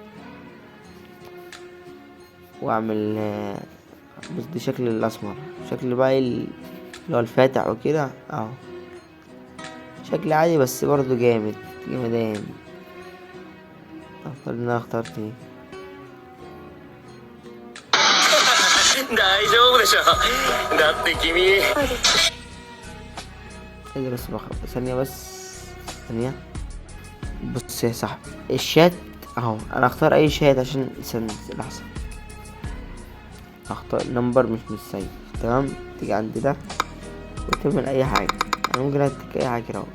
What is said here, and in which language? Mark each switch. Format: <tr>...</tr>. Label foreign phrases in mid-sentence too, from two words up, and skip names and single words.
<ar>واعمل بس دي شكل الاسمر. شكل بقى اللي هو الفاتح وكده اهو. شكل عادي بس برضو جامد جمدان. اختار اللي انا اخترت ايه.</ar> <ja>大丈夫でしょ。だって君</ja> <ar>ايه ده بس ثانية بس، ثانية. بص يا صاحبي الشات اهو، انا اختار اي شات عشان الاحسن. اختار نمبر مش سيف، تمام. تيجي عند ده وتعمل اي حاجة، انا ممكن اديك اي حاجة اهو.</ar>